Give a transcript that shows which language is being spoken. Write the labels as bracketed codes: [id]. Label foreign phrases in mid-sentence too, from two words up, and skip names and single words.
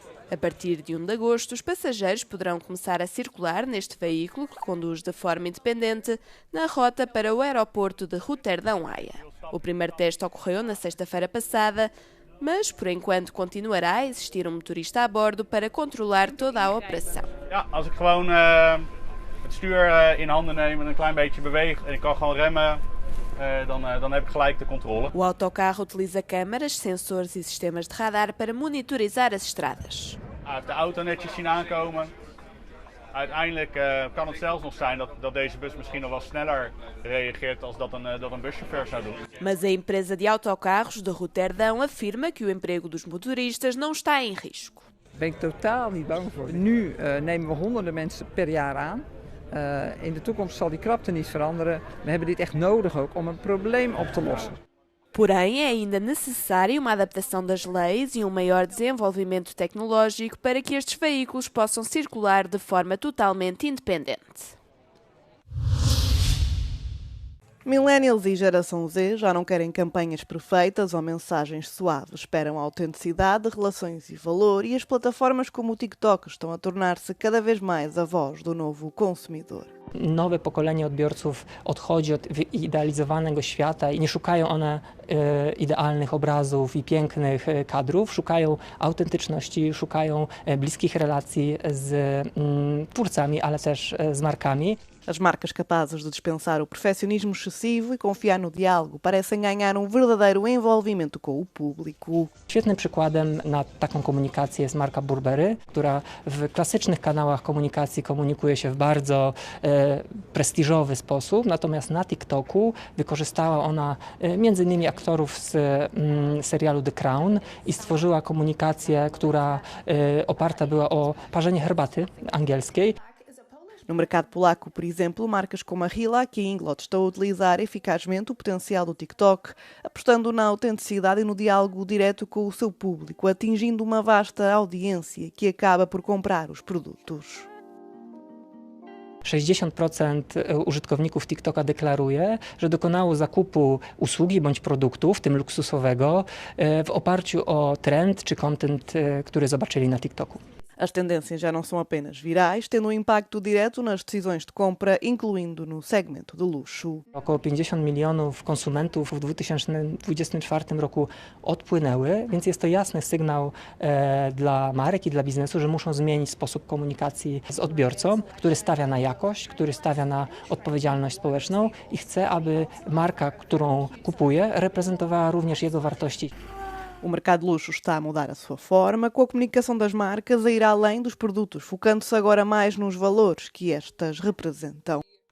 [pt] A partir de 1 de agosto, os passageiros poderão começar a circular neste veículo que conduz de forma independente na rota para o aeroporto de Rotterdam-Haia. O primeiro teste ocorreu na sexta-feira passada, mas por enquanto continuará a existir um motorista a bordo para controlar toda a operação. [nl] Als ik gewoon het stuur in handen neem en een klein beetje beweeg en ik kan gewoon remmen, dan heb ik gelijk de controle. [pt] O autocarro utiliza câmaras, sensores e sistemas de radar para monitorizar as estradas. [nl] Hij heeft de auto netjes zien aankomen. Uiteindelijk kan het zelfs nog zijn dat deze bus misschien nog wel sneller reageert als dat een buschauffeur zou doen. [pt] Mas a empresa de autocarros de Rotterdam afirma que o emprego dos motoristas não está em risco. [nl] Ben ik totaal niet bang voor. Nu nemen we honderden mensen per jaar aan. In de toekomst zal die krapte niet veranderen. We hebben dit echt nodig ook om een probleem op te lossen. [pt] Porém, é ainda necessária uma adaptação das leis e um maior desenvolvimento tecnológico para que estes veículos possam circular de forma totalmente independente. Millennials e Geração Z já não querem campanhas perfeitas ou mensagens suaves. Esperam autenticidade, relações e valor, e as plataformas como o TikTok estão a tornar-se cada vez mais a voz do novo consumidor. [pl] Nowe pokolenie odbiorców odchodzi od wyidealizowanego świata i nie szukają one idealnych obrazów i pięknych kadrów, szukają autentyczności, szukają bliskich relacji z twórcami, ale też z markami. [pt] As marcas capazes de dispensar o perfeccionismo excessivo i confiar no diálogo parecem ganhar verdadeiro envolvimento com o público. [pl] Świetnym przykładem na taką komunikację jest marka Burberry, która w klasycznych kanałach komunikacji komunikuje się w bardzo prestiżowy sposób, natomiast na TikToku wykorzystała ona m.in. aktorów z serialu The Crown i stworzyła komunikację, która oparta była o parzenie herbaty angielskiej. [pt] No mercado polaco, por exemplo, marcas como a Hillac e a Inglot estão a utilizar eficazmente o potencial do TikTok, apostando na autenticidade e no diálogo direto com o seu público, atingindo uma vasta audiência que acaba por comprar os produtos. [pl] 60% użytkowników TikToka deklaruje, że dokonało zakupu usługi bądź produktu, w tym luksusowego, w oparciu o trend czy content, który zobaczyli na TikToku. [pt] As tendências já não são apenas virais, tendo impacto direto nas decisões de compra, incluindo no segmento do luxo. [pl] Około 50 milionów konsumentów w 2024 roku odpłynęły, więc jest to jasny sygnał dla marek i dla biznesu, że muszą zmienić sposób komunikacji z odbiorcą, który stawia na jakość, który stawia na odpowiedzialność społeczną i chce, aby marka, którą kupuje, reprezentowała również jego wartości. [pt] O mercado de luxo está a mudar a sua forma, com a comunicação das marcas a ir além dos produtos, focando-se agora mais nos valores que estas representam.